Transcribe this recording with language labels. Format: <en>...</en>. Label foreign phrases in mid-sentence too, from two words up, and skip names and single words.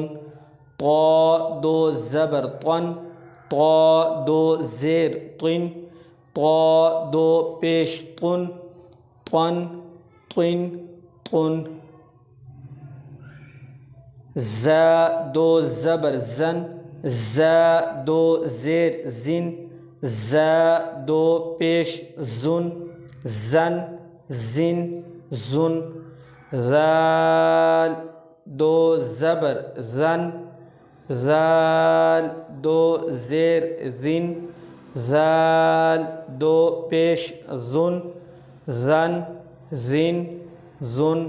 <ur>طا 2 زبر طن، طا 2 زیر طن، طا 2 پیش طن، طن، طن، طن۔ زا 2 زبر زن، زا 2 زیر زن، زا 2 پیش زن، زن، زن، زن۔ ذال 2 زبر ذن، ذال 2 زیر ذن، ذال 2 پیش ذن، ذن، ذن، ذن۔</ur>